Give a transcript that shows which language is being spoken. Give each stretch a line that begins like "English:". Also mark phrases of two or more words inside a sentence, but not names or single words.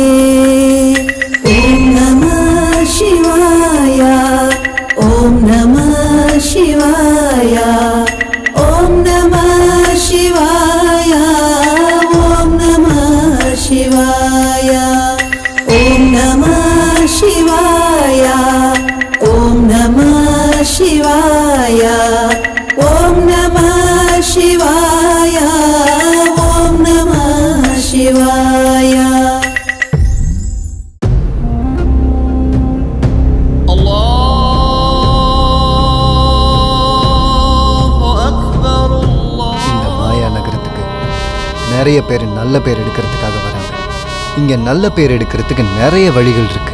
Sanskrit: ॐ नमः शिवाय ओम नमः शिवाय ओम नमः शिवाय ओम नमः शिवाय ओम नमः शिवाय ओम नमः शिवाय ओम नमः शिवाय ओम नमः शिवाय.
Tamil: நிறைய பேர் நல்ல பேர் எடுக்கிறதுக்காக வராங்க. இங்கே நல்ல பேர் எடுக்கிறதுக்கு நிறைய வழிகள் இருக்கு.